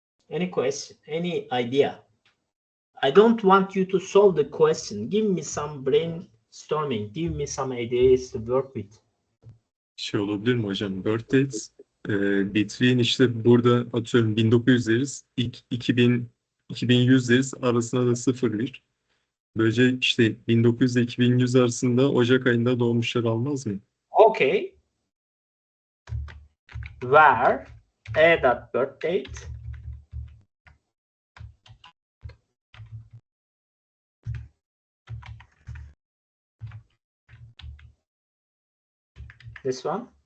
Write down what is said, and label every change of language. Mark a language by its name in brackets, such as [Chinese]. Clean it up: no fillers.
[English] Any question? Any idea? I don't want you to solve the question. Give me some brainstorming. Give me some ideas to work with. [Turkish] Şey olabilir mi hocam? [English] Birth dates between [Turkish] işte burada atıyorum 1900 deriz. 2100 deriz. Arasına da 0-1. Böylece işte 1900 ile 2100 arasında Ocak ayında doğmuşlar almaz mı? [English] Okay. Where a dot birth date this one.